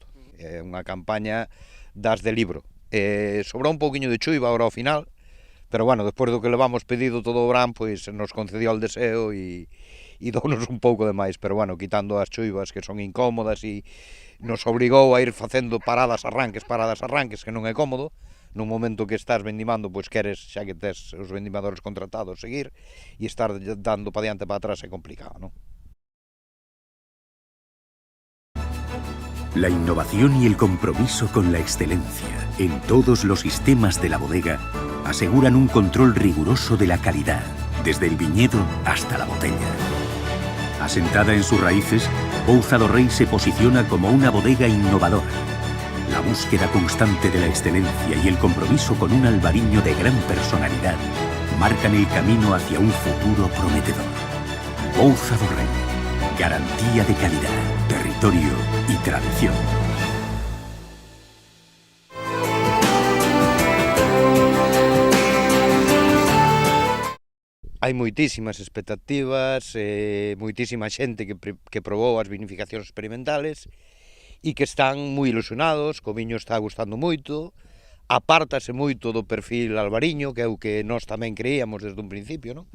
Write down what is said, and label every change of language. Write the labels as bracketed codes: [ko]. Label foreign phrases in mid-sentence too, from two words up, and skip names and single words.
[gl] É unha campaña das de libro. Sobrou un pouquiño de chuiva agora ao final, pero bueno, despois do que levamos pedido todo o verán, pois [es] nos concedió el deseo [gl] e dounos un pouco de máis, pero bueno, quitando as chuivas que son incómodas e nos obrigou a ir facendo paradas arranques, que non é cómodo. Nun momento que estás vendimando, pois queres, xa que tes os vendimadores contratados, seguir, e estar dando para diante e para atrás é complicado, non? [es] La innovación y el compromiso con la excelencia en todos los sistemas de la bodega aseguran un control riguroso de la calidad, desde el viñedo hasta la botella. Asentada en sus raíces, Pouza do Rei se posiciona como una bodega innovadora. La búsqueda constante de la excelencia y el compromiso con un albariño de gran personalidad marcan el camino hacia un futuro prometedor. Pouza do Rei, garantía de calidad, territorio y tradición. [gl] Hai moitísimas expectativas, moitísima xente que probou as vinificacións experimentales e que están moi ilusionados, o viño está gustando moito, apártase moito do perfil albariño, que é o que nós tamén creíamos desde un principio, non?